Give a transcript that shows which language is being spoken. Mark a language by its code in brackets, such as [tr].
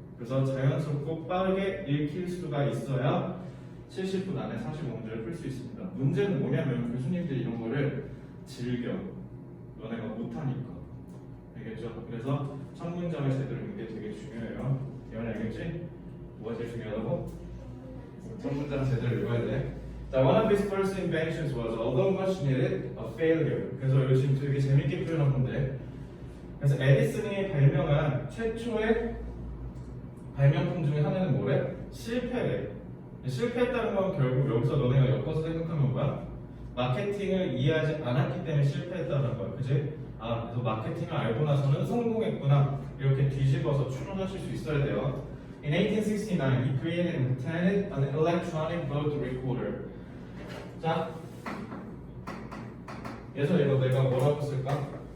[ko] 그래서 자연스럽고 빠르게 읽힐 수가 있어야 70분 안에 45문제를 풀 수 있습니다. 문제는 뭐냐면 교수님들이 이런 거를 즐겨. 너네가 못하니까. 알겠죠? 그래서 첫 문장을 제대로 읽는 게 되게 중요해요. 이건 알겠지? 뭐가 제일 중요하다고? 첫 문장 제대로 읽어야 돼. [en] 자, one of his first inventions was, although much needed, a failure. [ko] 그래서 이거 지금 되게 재밌게 표현한 건데, 그래서 에디슨이 발명한 최초의 발명품 중에 하나는 뭐래? 실패래. 실패했다는 건 결국 여기서 너네가 엮어서 생각하면 뭐야? 마케팅을 이해하지 않았기 때문에 실패했다는 거야, 그지? 아, 그래서 마케팅을 알고 나서는 성공했구나. 이렇게 뒤집어서 추론하실 수 있어야 돼요. [en] In 1869, he created and patented an electronic vote recorder. [ko] 자, 그래서 이거 내가 뭐라고 쓸까?